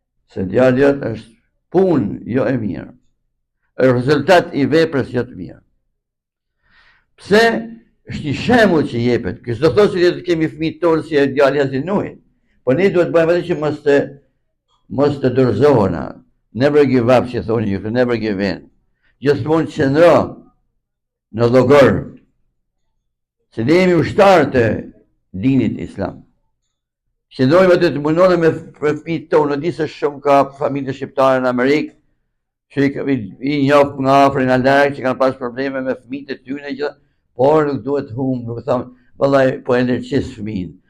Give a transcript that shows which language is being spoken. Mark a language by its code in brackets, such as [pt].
[sq] Se djali jot është punë jo e mirë. Është rezultat i veprës jo të mirë. Pse? Është një shembull që jepet. Ky s'do thotë se kemi fëmijë tonë si djali i Hazreti Nuhit. Po ne duhet bëjmë atë që mos të dorëzohena. [en] Never give up, [sq] që thoni ju, [en] never give in. [sq] Gjithmonë qëndro në llogar. Se ne jemi ushtarë të dinit islam. Qëndrojmë atë të mundona me fëmijët tonë, në di se shumë ka familje shqiptare në Amerikë, që i njoh nga afër nga larg që kanë pas probleme me fëmijët e tyre gjithë, por nuk duhet humbë, nuk them, vallai po e ndërqis fëmijën.